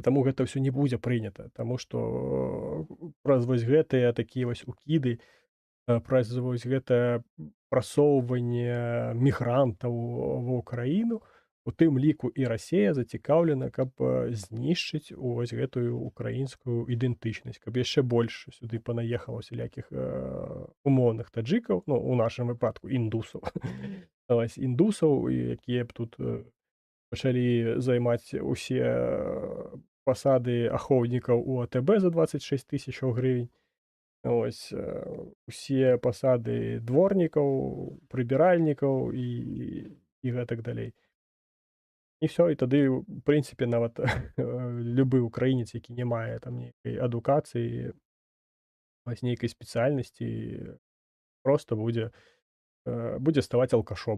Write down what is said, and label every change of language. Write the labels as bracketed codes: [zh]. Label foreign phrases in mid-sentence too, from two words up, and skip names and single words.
[be] Таму гэта ўсё не будзе прынята, таму што праз вось гэтыя такія вось укіды, праз вось гэтае прасоўванне мігрантаў ва ўкраіну, у тым ліку і Расія зацікаўлена, каб, знішчыць вось гэтую украінскую ідэнтычнасць, каб яшчэ больш сюды панаехала усялякіх, умоўных таджыкаў, ну, у нашым выпадку індусаў. Вось, індусаў, якія б тут, пачалі займаць усе, пасады ахоўнікаў у АТБ за 26 000 гривень. Ось, усе пасады дворнікаў, прыбіральнікаў і гэтак далей. І ўсё, і тады, у прынцыпе, нават любы ўкраінец, які не мае там нейкай адукацыі, вось нейкай спецыяльнасці, проста будзе ставаць алкашом.